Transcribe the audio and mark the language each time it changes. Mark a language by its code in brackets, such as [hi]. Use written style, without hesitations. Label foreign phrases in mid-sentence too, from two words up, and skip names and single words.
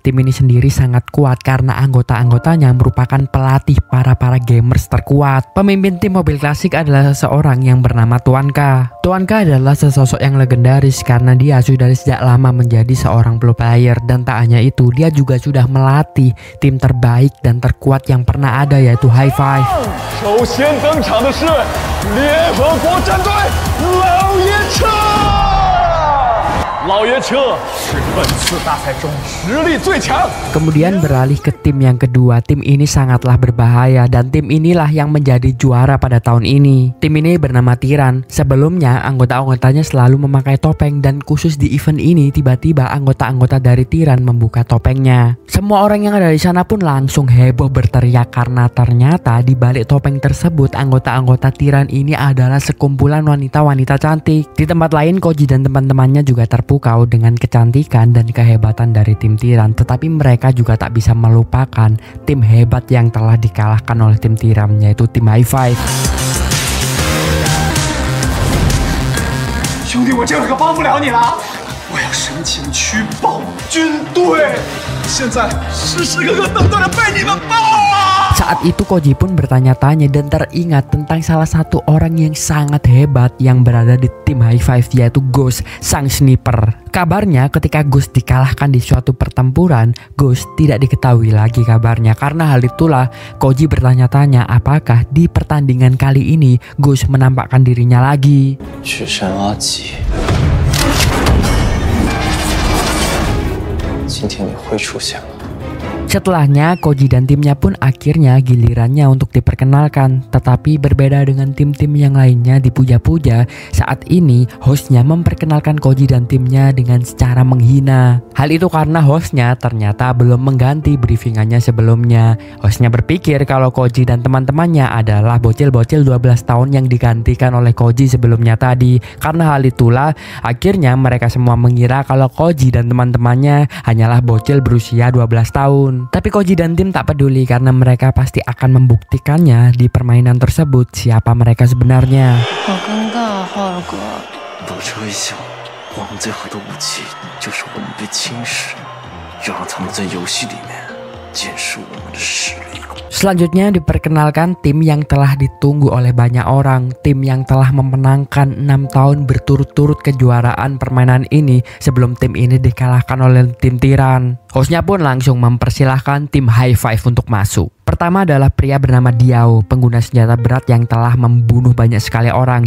[id] Tim ini sendiri sangat kuat karena anggota-anggotanya merupakan pelatih para gamers terkuat. Pemimpin tim Mobil Klasik adalah seseorang yang bernama Tuanka. Tuan K adalah sesosok yang legendaris karena dia sudah sejak lama menjadi seorang [en] pro player, [id] dan tak hanya itu, dia juga sudah melatih tim terbaik dan terkuat yang pernah ada, yaitu High Five. [zh] 首先登场的是联合国战队老爷车。老爷车是本次大赛中实力最强。 [id] Kemudian beralih ke tim yang kedua. Tim ini sangatlah berbahaya dan tim inilah yang menjadi juara pada tahun ini. Tim ini bernama Tiran. Sebelumnya anggota-anggotanya selalu memakai topeng, dan khusus di event ini tiba-tiba anggota-anggota dari Tiran membuka topengnya. Semua orang yang ada di sana pun langsung heboh berteriak karena ternyata di balik topeng tersebut anggota-anggota Tiran ini adalah sekumpulan wanita-wanita cantik. Di tempat lain Koji dan teman-temannya juga terpukau dengan kecantikan dan kehebatan dari tim Tiran, tetapi mereka juga tak bisa melupakan tim hebat yang telah dikalahkan oleh tim Tiran, yaitu tim High Five. [zh] 兄弟，我这可帮不了你了，我要申请去报军队，现在时时刻刻等待着被你们报啊！ [id] Saat itu Koji pun bertanya-tanya dan teringat tentang salah satu orang yang sangat hebat yang berada di tim High Five, yaitu Ghost, sang sniper. Kabarnya ketika Ghost dikalahkan di suatu pertempuran, Ghost tidak diketahui lagi kabarnya. Karena hal itulah Koji bertanya-tanya apakah di pertandingan kali ini Ghost menampakkan dirinya lagi. [zh] 雪山阿吉，今天你会出现了。 [id] Setelahnya Koji dan timnya pun akhirnya gilirannya untuk diperkenalkan. Tetapi berbeda dengan tim-tim yang lainnya dipuja-puja, saat ini hostnya memperkenalkan Koji dan timnya dengan secara menghina. Hal itu karena hostnya ternyata belum mengganti briefingannya sebelumnya. Hostnya berpikir kalau Koji dan teman-temannya adalah bocil-bocil 12 tahun yang digantikan oleh Koji sebelumnya tadi. Karena hal itulah akhirnya mereka semua mengira kalau Koji dan teman-temannya hanyalah bocil berusia 12 tahun. Tapi Koji dan tim tak peduli karena mereka pasti akan membuktikannya di permainan tersebut siapa mereka sebenarnya. [zh] 好尴尬，浩尔哥。保持微笑，我们最好的武器就是我们被轻视，要让他们在游戏里面见识我们的实力。 [id] Selanjutnya diperkenalkan tim yang telah ditunggu oleh banyak orang. Tim yang telah memenangkan 6 tahun berturut-turut kejuaraan permainan ini sebelum tim ini dikalahkan oleh tim Tiran. Hostnya pun langsung mempersilahkan tim High Five untuk masuk. Pertama adalah pria bernama Diao, pengguna senjata berat yang telah membunuh banyak sekali orang.